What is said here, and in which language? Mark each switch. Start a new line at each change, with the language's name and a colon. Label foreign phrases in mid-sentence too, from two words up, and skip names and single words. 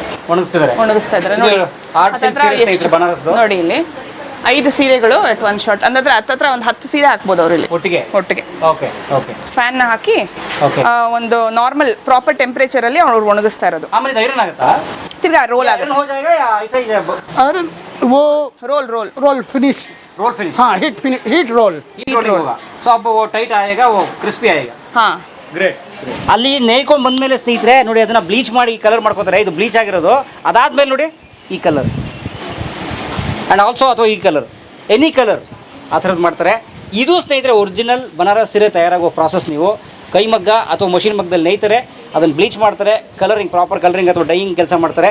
Kannada: ಒಣಗಿಸ್ತಾ ಇದ್ದಾರೆ ನೋಡಿ. ನೋಡಿ ಇಲ್ಲಿ 5 ಸೀರೆಗಳು
English: at one shot,
Kannada: ಅಂದ್ರೆ ಹತ್ತತ್ರ ಒಂದು 10 ಸೀರೆ ಹಾಕ್ಬೋದು ಅವ್ರು ಇಲ್ಲಿ ಒಟ್ಟಿಗೆ.
English: okay okay.
Kannada: ಫ್ಯಾನ್ ಹಾಕಿ ಒಂದು
English: normal proper temperature
Kannada: ಅಲ್ಲಿ ಅವ್ರು ಒಣಗಿಸ್ತಾ ಇರೋದು. ಆಮೇಲೆ ಇದು ಐರನ್ ಆಗುತ್ತಾ? ತಿರ್ಗಾ ರೋಲ್ ಆಗುತ್ತೆ.
Hindi: हो जाएगा या ऐसा ही अरे वो
English: roll finish. roll finish. हाँ, heat roll
Hindi: होगा। सो अब वो टाइट आएगा, वो क्रिस्पी आएगा.
Kannada: ಹಾಂ,
English: ಗ್ರೇಟ್.
Kannada: ಅಲ್ಲಿ ನೇಯ್ಕೊಂಡು ಬಂದಮೇಲೆ ಸ್ನೇಹಿತರೆ ನೋಡಿ, ಅದನ್ನ ಬ್ಲೀಚ್ ಮಾಡಿ ಕಲರ್ ಮಾಡ್ಕೋತಾರೆ. ಇದು ಬ್ಲೀಚ್ ಆಗಿರೋದು. ಅದಾದ್ಮೇಲೆ ನೋಡಿ ಈ
English: colour and also
Kannada: ಅಥವಾ ಈ ಕಲರ್,
English: any colour
Kannada: ಆ ಥರದ್ದು ಮಾಡ್ತಾರೆ. ಇದು ಸ್ನೇಹಿತರೆ ಒರಿಜಿನಲ್ ಬನಾರಸ್ ಸೀರೆ ತಯಾರಾಗೋ ಪ್ರಾಸೆಸ್. ನೀವು ಕೈಮಗ್ಗ ಅಥವಾ ಮಷಿನ್ ಮಗ್ಗದಲ್ಲಿ ನೇಯ್ತಾರೆ, ಅದನ್ನು ಬ್ಲೀಚ್ ಮಾಡ್ತಾರೆ,
English: colouring proper colouring
Kannada: ಅಥವಾ ಡೈಯಿಂಗ್ ಕೆಲಸ ಮಾಡ್ತಾರೆ.